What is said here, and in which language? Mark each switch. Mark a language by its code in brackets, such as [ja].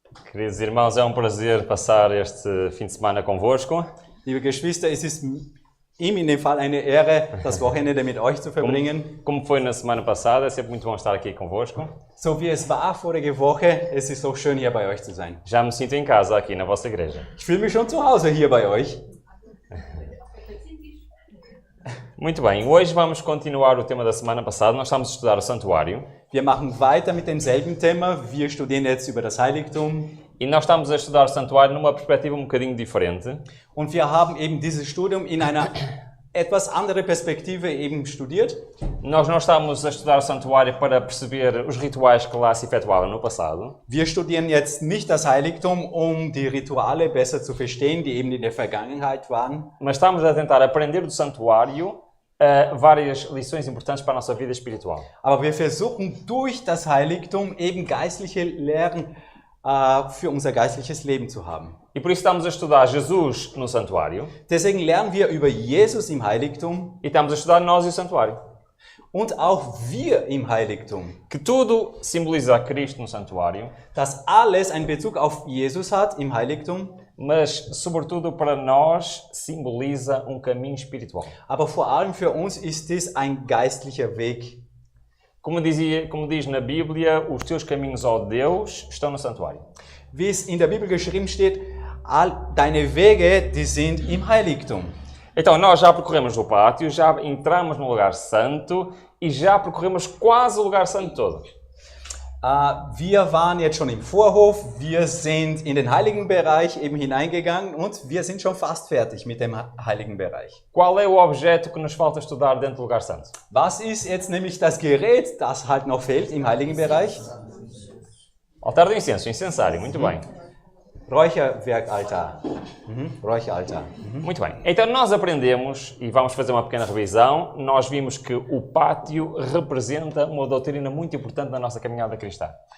[pt] Queridos irmãos, é um prazer passar este fim de semana convosco. [de] Liebe Geschwister, es ist ihm in dem Fall eine Ehre, das Wochenende mit euch zu verbringen. [pt] Como foi na semana passada, é sempre muito bom estar aqui convosco. [de] So wie es war vorige Woche, es ist so schön hier bei euch zu sein. [pt] Já me sinto em casa aqui na vossa igreja. [de] Ich fühle mich schon zu Hause hier bei euch. [pt] Muito bem, hoje vamos continuar o tema da semana passada. Nós estamos a estudar o santuário. [de] Wir machen weiter mit demselben Thema. Wir studieren jetzt über das Heiligtum. [pt] E nós estamos a estudar o santuário numa perspectiva um bocadinho diferente. [de] Und wir haben eben dieses Studium in einer etwas andere Perspektive eben studiert. [pt] Nós não estamos a estudar o santuário para perceber os rituais que lá se efetuavam no passado. [de] Wir studieren jetzt nicht das Heiligtum, um die Rituale besser zu verstehen, die eben in der Vergangenheit waren. [pt] Mas estamos a tentar aprender do santuário várias lições importantes para a nossa vida espiritual. [de] Aber wir versuchen durch das Heiligtum eben geistliche Lehren für unser geistliches Leben zu haben. [pt] E por isso estamos a estudar Jesus no santuário. [de] Deswegen lernen wir über Jesus im Heiligtum [pt] E estamos a estudar nós e o santuário. [de] und auch wir im Heiligtum. [pt] Que tudo simboliza Cristo no santuário, [de] Dass alles einen Bezug auf Jesus hat im Heiligtum, [pt] mas sobretudo para nós simboliza caminho espiritual. [de] aber vor allem für uns ist dies ein geistlicher Weg. [pt] Como diz na Bíblia, os teus caminhos, ó Deus, estão no santuário. [de] Wie es in der Bibel geschrieben steht, all deine Wege, die sind im Heiligtum. [pt] Então, nós já percorremos o pátio, já entramos no lugar santo e já percorremos quase o lugar santo todo. [de] Wir waren jetzt schon im Vorhof, wir sind in den heiligen Bereich eben hineingegangen und wir sind schon fast fertig mit dem heiligen Bereich. [pt] Qual é o objeto que nos falta estudar dentro do lugar santo? [de] Was ist jetzt nämlich das Gerät, das halt noch fehlt im heiligen Bereich? [pt] Altar do incenso, incensário, muito bem. [de] Räucherwerkaltar. Räucheraltar. [pt] Muito bem. Então nós aprendemos, e vamos fazer uma pequena revisão, nós vimos que o pátio representa uma doutrina muito importante na nossa caminhada cristã.